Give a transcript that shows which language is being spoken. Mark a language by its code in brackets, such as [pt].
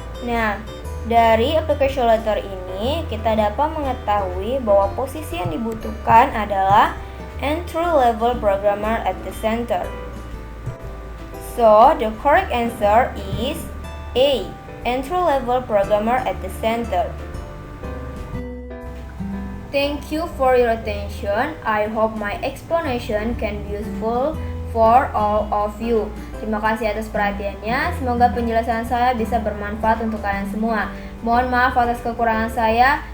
[id] Nah, dari application letter ini kita dapat mengetahui bahwa posisi yang dibutuhkan adalah [en] entry-level programmer at the center. So, the correct answer is A. Entry-level programmer at the center. Thank you for your attention. I hope my explanation can be useful for all of you. [id] Terima kasih atas perhatiannya. Semoga penjelasan saya bisa bermanfaat untuk kalian semua. Mohon maaf atas kekurangan saya.